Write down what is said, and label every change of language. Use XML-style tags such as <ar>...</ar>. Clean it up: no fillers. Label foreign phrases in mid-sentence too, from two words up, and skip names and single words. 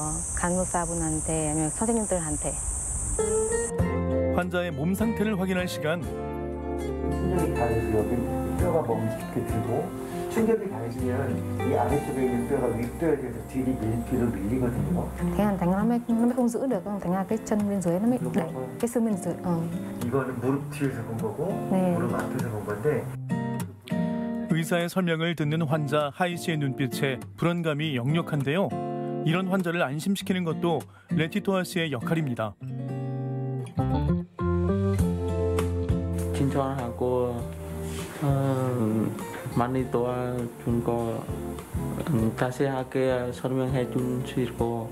<ko>간호사분한테 아니면 선생님들한테. 환자의 몸 상태를 확인할 시간. 충격이 가해서 여기 뼈가 멈추게 되고 충격이 가해지면 이 아래쪽에 있는 뼈가 윗뼈에 대해서 뒤로 밀리거든요.</ko> <vi>Thành ra nó mới không giữ được, thành ra cái chân bên dưới nó mới đẩy, cái xương bên dưới.</vi> <ko>이거는 무릎 뒤에서 본 거고 네. 무릎 앞에서 본 건데. 의사의 설명을 듣는 환자 하이 씨의 눈빛에 불안감이 역력한데요. 이런 환자를 안심시키는 것도 레티토아 씨의 역할입니다. 친절하고 많이 도와준 거 자세하게 설명해 줄 수 있고.</ko>